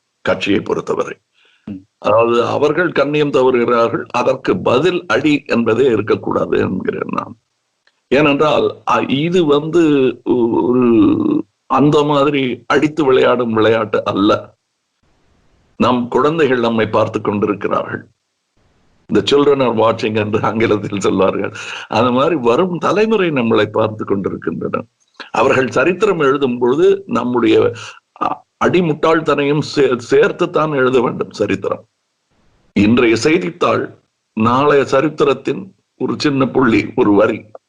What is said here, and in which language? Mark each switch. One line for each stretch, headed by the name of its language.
Tamil: கட்சியை பொறுத்தவரை அதாவது அவர்கள் கண்ணியம் தவறுகிறார்கள், அதற்கு பதில் அடி என்பதே இருக்கக்கூடாது என்கிறேன் நான். ஏனென்றால் இது ஒரு அந்த மாதிரி அடித்து விளையாடும் விளையாட்டு அல்ல. நம் குழந்தைகள் நம்மை பார்த்து கொண்டிருக்கிறார்கள்.
English: The children are watching
Tamil: என்று ஆங்கிலத்தில் சொல்வார்கள். அந்த மாதிரி வரும் தலைமுறை நம்மளை பார்த்து கொண்டிருக்கின்றன. அவர்கள் சரித்திரம் எழுதும் பொழுது நம்முடைய அடிமுட்டாள்தனையும் சேர்த்துத்தான் எழுத வேண்டும் சரித்திரம். இன்றைய செய்தித்தாள் நாளைய சரித்திரத்தின் ஒரு சின்ன புள்ளி, ஒரு வரி.